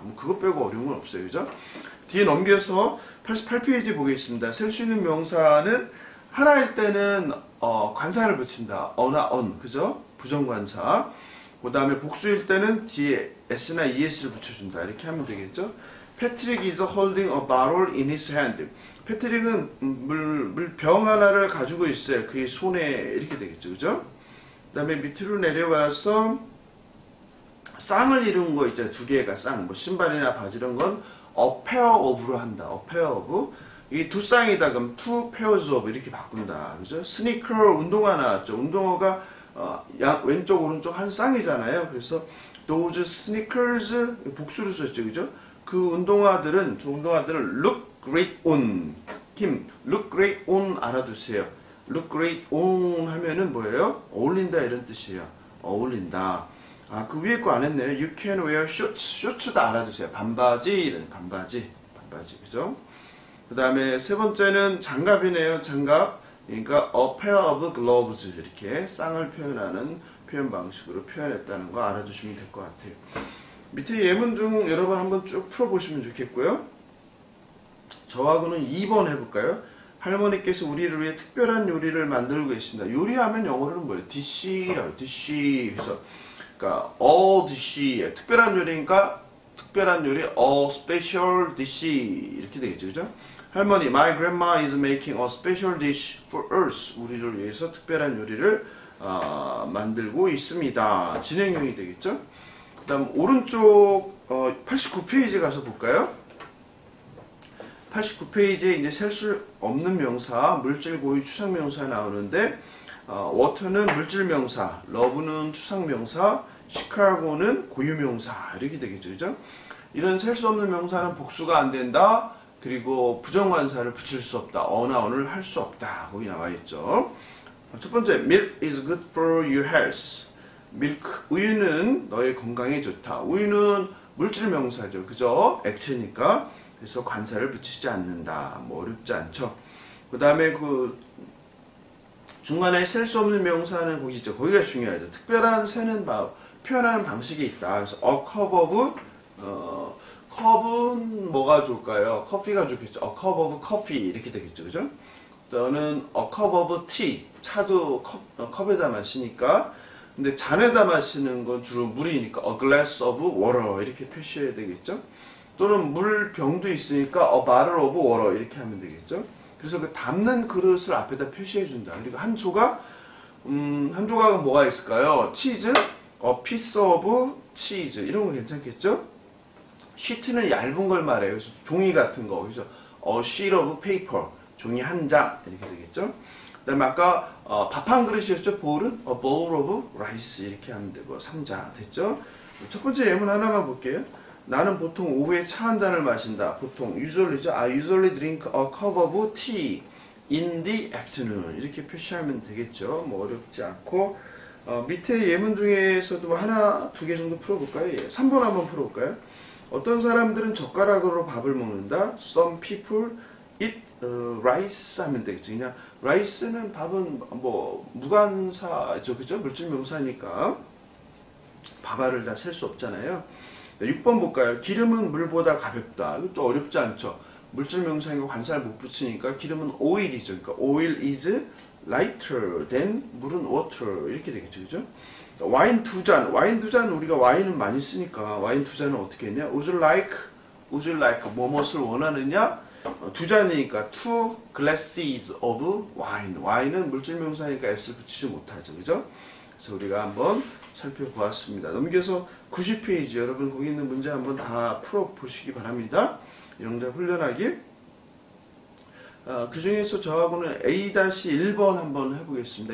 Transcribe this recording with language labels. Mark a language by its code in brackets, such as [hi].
[ko] 뭐 그것 빼고 어려운 건 없어요. 그죠? 뒤에 넘겨서 88페이지 보겠습니다. 셀 수 있는 명사는 하나일 때는 관사를 붙인다. 어나 on. 그죠? 부정관사. 그 다음에 복수일 때는 뒤에 s나 es를 붙여준다. 이렇게 하면 되겠죠? [en] Patrick is holding a bottle in his hand. [ko] 패트릭은 물병 하나를 가지고 있어요. 그의 손에 이렇게 되겠죠. 그죠? 그 다음에 밑으로 내려와서 쌍을 이룬 거 있잖아요. 2개가 쌍. 뭐 신발이나 바지 이런 건 [en] a pair of로 [ko] 한다. [en] a pair of. 이게 2쌍이다. [ko] 그럼 [en] 2 pairs of [ko] 이렇게 바꾼다. 그죠? 스니커 운동화 나왔죠. 운동화가 왼쪽 오른쪽 한 쌍이잖아요. 그래서 [en] those sneakers [ko] 복수를 썼죠. 그죠? 그 운동화들은 [en] look great on. [ko] 김, [en] look great on [ko] 알아두세요. look great on 하면은 뭐예요? 어울린다 이런 뜻이에요. 어울린다. 그 위에 거 안 했네요. [en] You can wear shorts. [ko] shorts도 알아두세요. 반바지 이런 반바지. 그죠? 그 다음에 세 번째는 장갑이네요. 장갑. 그러니까 [en] a pair of gloves [ko] 이렇게 쌍을 표현하는 표현 방식으로 표현했다는 거 알아두시면 될 것 같아요. 밑에 예문 중 여러분 한번 쭉 풀어보시면 좋겠고요. 저하고는 2번 해볼까요? 할머니께서 우리를 위해 특별한 요리를 만들고 계신다. 요리하면 영어로는 뭐예요? dish라고 dish. 그래서 그러니까 all dish 특별한 요리니까 특별한 요리 [en] all special dish [ko] 이렇게 되겠죠, 그죠? [en] 할머니, my grandma is making a special dish for us. [ko] 우리를 위해서 특별한 요리를 만들고 있습니다. 진행형이 되겠죠? 그 다음 오른쪽 89페이지 가서 볼까요? 89페이지에 이제 셀 수 없는 명사, 물질 고유 추상명사 나오는데 water는 물질명사, love는 추상명사, 시카고는 고유명사 이렇게 되겠죠, 그죠? 이런 셀 수 없는 명사는 복수가 안 된다. 그리고 부정관사를 붙일 수 없다. 어나 언을 할 수 없다. 거기 나와 있죠. [en] 첫 번째, milk is good for your health. [ko] milk, 우유는 너의 건강에 좋다. 우유는 물질 명사죠. 그죠? 액체니까. 그래서 관사를 붙이지 않는다. 뭐 어렵지 않죠. 그 다음에 그 중간에 셀 수 없는 명사는 거기 있죠. 거기가 중요하죠. 특별한 세는 표현하는 방식이 있다. 그래서 a cup of 컵은 뭐가 좋을까요? 커피가 좋겠죠. [en] a cup of coffee [ko] 이렇게 되겠죠. 그죠? [en] 또는 a cup of tea. [ko] 차도 컵에다 마시니까. 근데 잔에다 마시는 건 주로 물이니까 [en] a glass of water [ko] 이렇게 표시해야 되겠죠. 또는 물병도 있으니까 [en] a bottle of water [ko] 이렇게 하면 되겠죠. 그래서 그 담는 그릇을 앞에다 표시해 준다. 그리고 한 조각은 뭐가 있을까요? 치즈, [en] a piece of cheese [ko] 이런 거 괜찮겠죠? sheet는 얇은 걸 말해요. 그래서 종이 같은 거. 그래서 [en] a sheet of paper [ko] 종이 한 장 이렇게 되겠죠. 그다음에 아까 밥 한 그릇이었죠. 볼은 [en] a bowl of rice [ko] 이렇게 하면 되고 3자 됐죠. 첫 번째 예문 하나만 볼게요. 나는 보통 오후에 차 한 잔을 마신다. 보통 usually죠. [en] I usually drink a cup of tea in the afternoon [ko] 이렇게 표시하면 되겠죠. 뭐 어렵지 않고 밑에 예문 중에서도 하나, 두 개 정도 풀어볼까요? 예. 3번 한번 풀어볼까요? 어떤 사람들은 젓가락으로 밥을 먹는다. [en] Some people eat rice [ko] 하면 되겠죠. 그냥 rice는 밥은 뭐 무관사죠, 그죠? 물질 명사니까 밥알을 다 셀 수 없잖아요. 6번 볼까요? 기름은 물보다 가볍다. 이것도 어렵지 않죠. 물질 명사인 거 관사를 못 붙이니까 기름은 oil이죠. 그러니까 [en] oil is lighter than [ko] 물은 [en] water [ko] 이렇게 되겠죠, 그죠? 와인 두 잔 우리가 와인은 많이 쓰니까 와인 두 잔은 어떻게 했냐? [en] Would you like [ko] 뭐뭇을 원하느냐? 두 잔이니까 [en] two glasses of wine. [ko] 와인은 물질 명사니까 s를 붙이지 못하죠, 그죠? 그래서 우리가 한번 살펴보았습니다. 넘겨서 90페이지 여러분 거기 있는 문제 한번 다 풀어보시기 바랍니다. 영작 훈련하기. 그 중에서 저하고는 A-1번 한번 해보겠습니다.